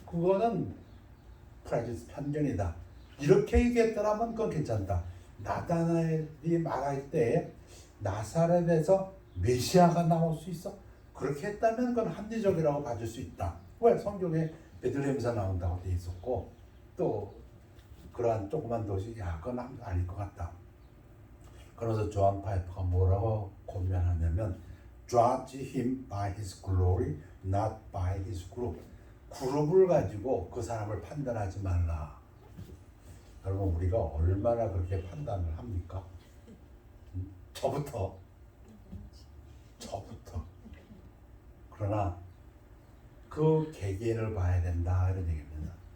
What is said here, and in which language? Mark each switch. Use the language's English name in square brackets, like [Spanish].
[Korean] 그거는 프레주디스 편견이다. 이렇게 얘기했더라면 그건 괜찮다. 나다나엘이 말할 때 나사렛에서 메시아가 나올 수 있어? 그렇게 했다면 그건 합리적이라고 봐줄 수 있다. 왜? 성경에 베들레헴에서 나온다고 돼 있었고 또 그러한 조그만 도시 그건 아닐 것 같다. 그래서 조한 파이퍼가 뭐라고 고면하냐면 [English] Judge him by his glory, not by his group. [Korean] 그룹을 가지고 그 사람을 판단하지 말라. 여러분 우리가 얼마나 그렇게 판단을 합니까? 저부터. 그러나 그 개개인을 봐야 된다 이런 얘기입니다.